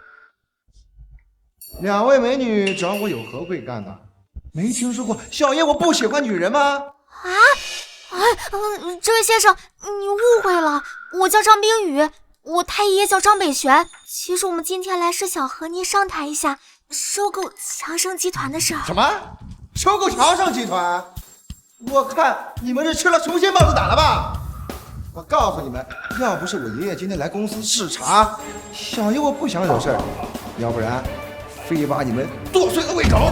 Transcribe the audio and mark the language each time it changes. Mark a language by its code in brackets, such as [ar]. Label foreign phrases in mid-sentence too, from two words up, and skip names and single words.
[zh] 兩位美女找我有何貴幹呢？沒聽說過小爺我不喜歡女人嗎？這位先生，你誤會了，我叫張冰雨，我太爺爺叫張北玄。其實我們今天來是想和您商談一下收購強盛集團的事兒。什麼？收購強盛集團？我看你們是吃了雄心豹子膽了吧？我告訴你們，要不是我爺爺今天來公司視察，小爺我不想惹事兒，要不然非把你們剁碎了餵狗。